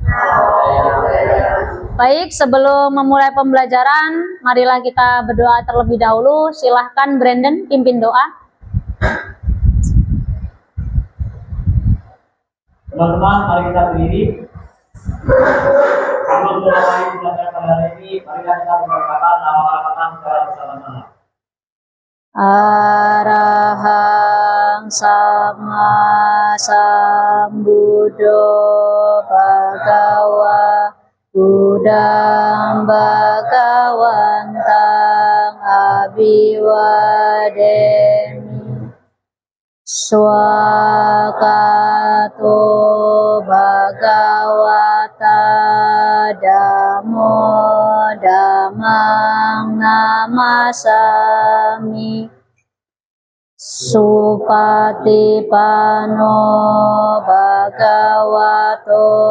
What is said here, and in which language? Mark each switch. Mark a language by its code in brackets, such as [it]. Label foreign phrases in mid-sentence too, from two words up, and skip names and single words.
[id] Baik, sebelum memulai pembelajaran, marilah kita berdoa terlebih dahulu. Silahkan Brandon pimpin doa. Teman-teman, mari kita berdiri. Sebelum mulai belajar pada hari ini, marilah kita mengucapkan nama harapan secara bersama-sama. [pi] Arahang Sama Sambuddho Bhagava Buddhang Bhagawantang Abhiwademi Swakato Bhagavata Dhammo Dhammang Namasami Supatipano Bhagavato